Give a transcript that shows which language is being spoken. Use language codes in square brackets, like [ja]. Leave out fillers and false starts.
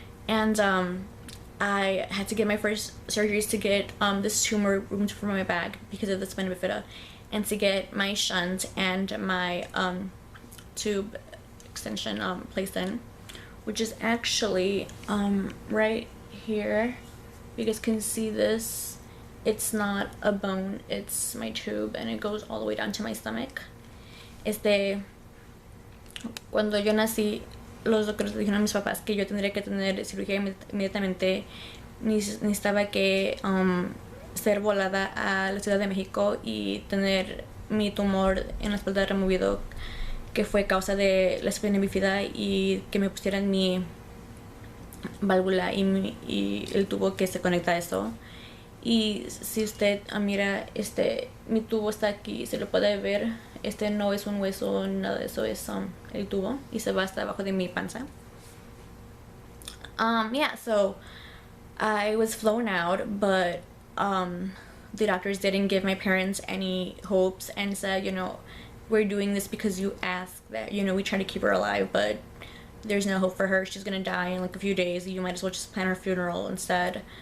[en] And I had to get my first surgeries to get this tumor removed from my back because of the spina bifida, and to get my shunt and my tube extension placed in, which is actually right here. You guys can see this. It's not a bone, it's my tube, and it goes all the way down to my stomach. [es] cuando yo nací, los doctores le dijeron a mis papás que yo tendría que tener cirugía inmediatamente. Necesitaba que ser volada a la Ciudad de México y tener mi tumor en la espalda removido, que fue causa de la Spina Bifida, y que me pusieran mi válvula y el tubo que se conecta a eso. Y si usted mira, mi tubo está aquí, se lo puede ver. No es un hueso, nada de eso, es el tubo, y se va hasta abajo de mi panza. [en] Yeah, so I was flown out, but the doctors didn't give my parents any hopes and said, you know, we're doing this because you asked, that, you know, we try to keep her alive, but there's no hope for her. She's gonna die in like a few days. You might as well just plan her funeral instead.